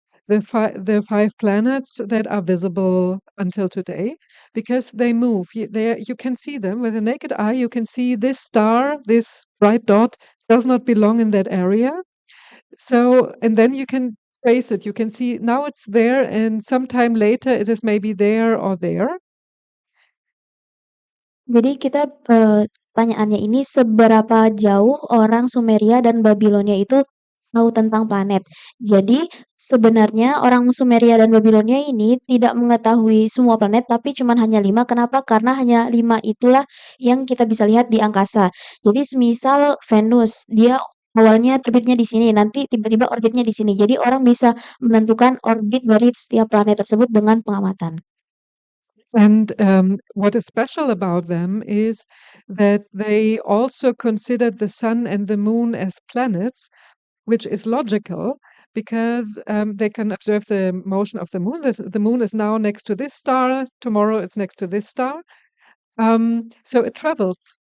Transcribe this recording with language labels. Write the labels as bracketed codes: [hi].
[en] The 5 planets that are visible until today, because they move. You can see them with the naked eye. You can see this star, this bright dot, does not belong in that area. So, and then you can trace it. You can see now it's there, and sometime later it is maybe there or there. [id] Jadi kita pertanyaannya ini seberapa jauh orang Sumeria dan Babilonia itu tahu tentang planet. Jadi sebenarnya orang Sumeria dan Babilonia ini tidak mengetahui semua planet tapi cuma hanya 5. Kenapa? Karena hanya 5 itulah yang kita bisa lihat di angkasa. Jadi semisal Venus, dia awalnya terbitnya di sini, nanti tiba-tiba orbitnya di sini. Jadi orang bisa menentukan orbit dari setiap planet tersebut dengan pengamatan. [en] And what is special about them is that they also considered the sun and the moon as planets, which is logical because they can observe the motion of the moon. The moon is now next to this star, tomorrow it's next to this star. So it travels